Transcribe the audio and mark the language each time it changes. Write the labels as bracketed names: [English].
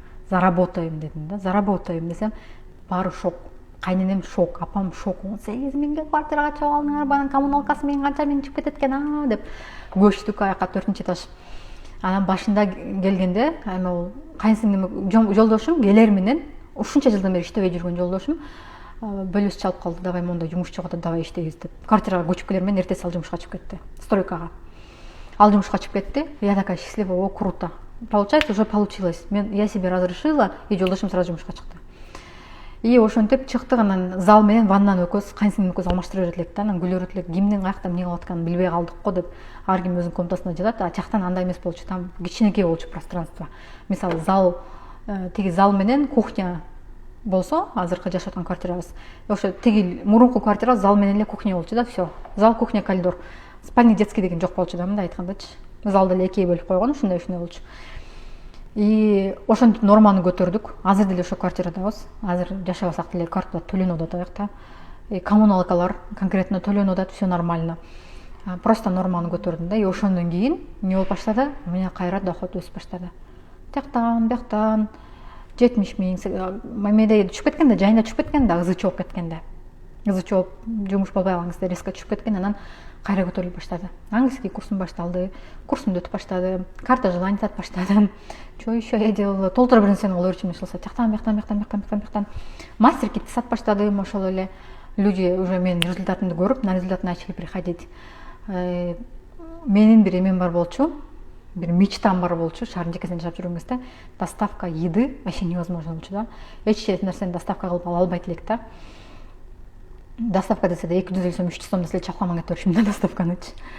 [Kyrgyz] Заработаем дедим да, заработаем десем, баары шок. Кайненем шок, апам шок. 18 миңге квартирага чыгып алдыңар, банын коммуналкасы менен канча миң чыгып кетет экен деп көчтүк аяка 4-ч этаж. Анан башында келгенде, эми ал кайынсиңдим жолдошум келер менен, ушунча жылдан бери иштебей жүргөн жолдошум бөлөсү чалып калды, давай монда жумуш жок атат, давай иштейбиз деп. Квартирага көчүп келер менен эртеси ал жумушка чыгып кетти, стройкага. Ал жумушка чыгып кетти. [Russian] Я такая счастливая, круто. Получается, уже получилось. Я себе разрешила, и [Kyrgyz] жолдошум сразу жумушка чыкты. И ошентип чыктык, анан зал менен ваннаны экөөбүз кайынсиңдим экөөбүз алмаштырып элек да, анан күлөрүп элек, кимдин каякта эмне кылып атканын билбей калдык го деп. Ар ким өзүнүн комнатасында жатат, а жактан андай эмес болчу, там кичинекей болчу пространство. Мисалы зал, тиги зал менен кухня болсо, азыркы жашап аткан квартирабыз. Ошо тиги мурунку квартира зал менен эле кухня болчу да, всё. Зал, кухня, коридор. Спальня детский деген жок болчу да, мындай айткандачы. Залды эле экиге бөлүп койгон, ушундай болчу. И ошентип норманы көтөрдүк. Азыр деле ошо квартирадабыз. Азыр жашабасак деле квартира төлөнүп атат аякта. Коммуналкалар конкретно төлөнүп атат, [Russian] всё нормально. [Kyrgyz] Просто норманы көтөрдүм да. И ошондон кийин эмне болуп баштады? Мына кайра доход өсүп баштады. Тияктан, бияктан 70 миң, мамеде түшүп кеткен да, жайында түшүп кеткен да, ызы чоп кеткенде. Ызы чоп, жумуш болбой калган кезде резко түшүп кеткен, анан кайра көтөрүлүп баштады. Английский курсум башталды, курсумду өтүп баштадым, карта желаний тартып баштадым. [Russian] Что еще я делала? [Kyrgyz] Толтура бир нерсени кылып өрчүмүн ишилсе, тияктан, бияктан. Мастер китти сатып баштадым, ошол эле [Russian] люди уже [Kyrgyz] менин результатымды көрүп, [Russian] на результат начали приходить. [Kyrgyz] Менин бир эмем бар болчу, бир мечтам бар болчу, шаардын жекесинен жашап жүргөн кезде [Russian] доставка еды вообще невозможно [Kyrgyz] болчу да. Эч нерсени доставка кылып ала албайт элек да. Доставка десе да 200 сом 300 сом деле чакламан кетип беришим да доставканычы.